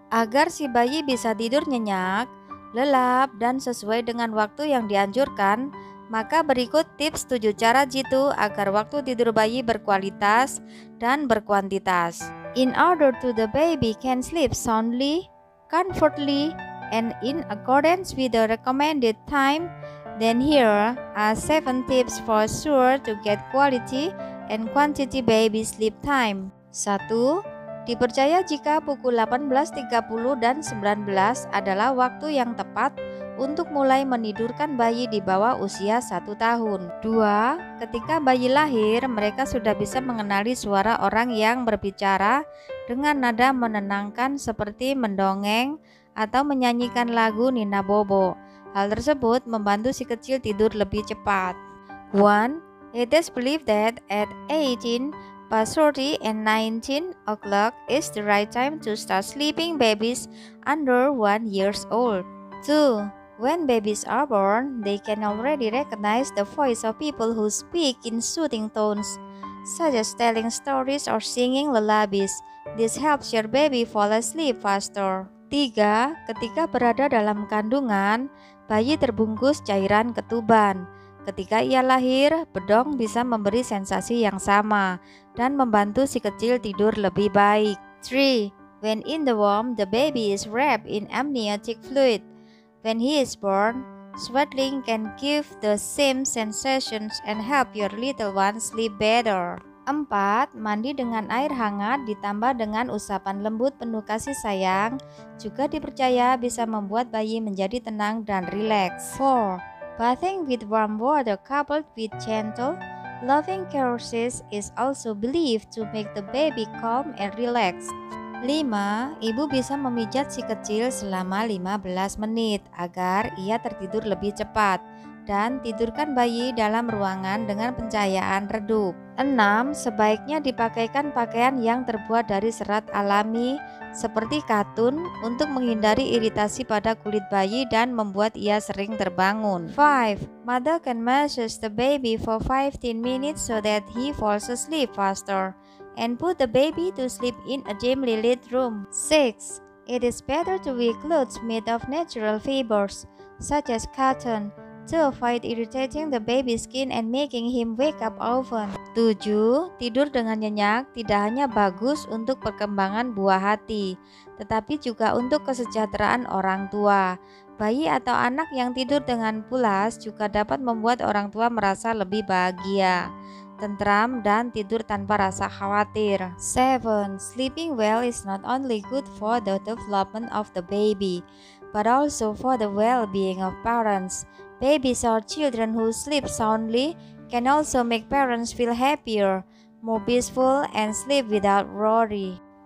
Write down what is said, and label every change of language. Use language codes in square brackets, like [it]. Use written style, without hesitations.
[id] Agar si bayi bisa tidur nyenyak, lelap, dan sesuai dengan waktu yang dianjurkan, maka berikut tips 7 cara jitu agar waktu tidur bayi berkualitas dan berkuantitas. [en] In order to the baby can sleep soundly, comfortably, and in accordance with the recommended time, then here are 7 tips for sure to get quality and quantity baby sleep time. 1. [id] Dipercaya jika pukul 18.30 dan 19 adalah waktu yang tepat untuk mulai menidurkan bayi di bawah usia 1 tahun. 2. Ketika bayi lahir, mereka sudah bisa mengenali suara orang yang berbicara dengan nada menenangkan seperti mendongeng atau menyanyikan lagu Nina Bobo. Hal tersebut membantu si kecil tidur lebih cepat. 1. [en] It is believed that at 18:30 and 19 o'clock is the right time to start sleeping babies under 1 year old. 2. When babies are born, they can already recognize the voice of people who speak in soothing tones, such as telling stories or singing lullabies. This helps your baby fall asleep faster. [id] 3. Ketika berada dalam kandungan, bayi terbungkus cairan ketuban. Ketika ia lahir, bedong bisa memberi sensasi yang sama dan membantu si kecil tidur lebih baik. 3. [en] When in the womb, the baby is wrapped in amniotic fluid. When he is born, swaddling can give the same sensations and help your little one sleep better. 4. [id] Mandi dengan air hangat ditambah dengan usapan lembut penuh kasih sayang juga dipercaya bisa membuat bayi menjadi tenang dan rileks. 4. [en] Bathing with warm water coupled with gentle, loving caresses is also believed to make the baby calm and relaxed. 5. [id] Ibu bisa memijat si kecil selama 15 menit agar ia tertidur lebih cepat. Dan tidurkan bayi dalam ruangan dengan pencahayaan redup. 6. Sebaiknya dipakaikan pakaian yang terbuat dari serat alami seperti katun untuk menghindari iritasi pada kulit bayi dan membuat ia sering terbangun. 5. [en] Mother can massage the baby for 15 minutes so that he falls asleep faster and put the baby to sleep in a dimly lit room. 6. It is better to wear clothes made of natural fibers such as cotton to avoid irritating the baby's skin and making him wake up often. [id] 7. Tidur dengan nyenyak tidak hanya bagus untuk perkembangan buah hati, tetapi juga untuk kesejahteraan orang tua. Bayi atau anak yang tidur dengan pulas juga dapat membuat orang tua merasa lebih bahagia, tentram, dan tidur tanpa rasa khawatir. 7. [en] Sleeping well is not only good for the development of the baby, but also for the well-being of parents. Babies or children who sleep soundly can also make parents feel happier, more peaceful, and sleep without worry.